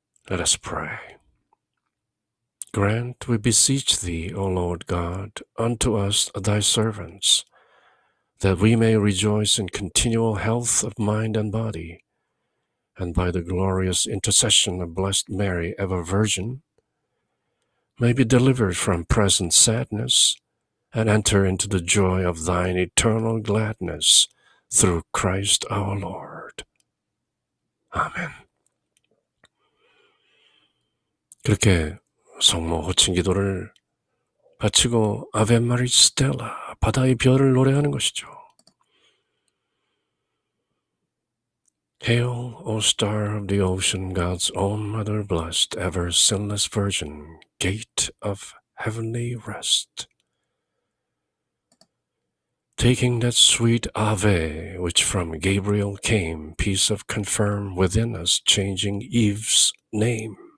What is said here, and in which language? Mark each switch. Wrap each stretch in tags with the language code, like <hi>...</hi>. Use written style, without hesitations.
<en>Let us pray. Grant, we beseech thee, O Lord God, unto us thy servants, that we may rejoice in continual health of mind and body, and by the glorious intercession of Blessed Mary, ever Virgin, may be delivered from present sadness, and enter into the joy of thine eternal gladness, through Christ our Lord.</en> <ko>아멘. 그렇게 성모 호칭 기도를 바치고 아베 마리 스텔라, 바다의 별을 노래하는 것이죠.</ko> <en>Hail, O star of the ocean, God's own mother blessed, ever sinless virgin, gate of heavenly rest. Taking that sweet Ave, which from Gabriel came, peace of confirm within us, changing Eve's name.</en>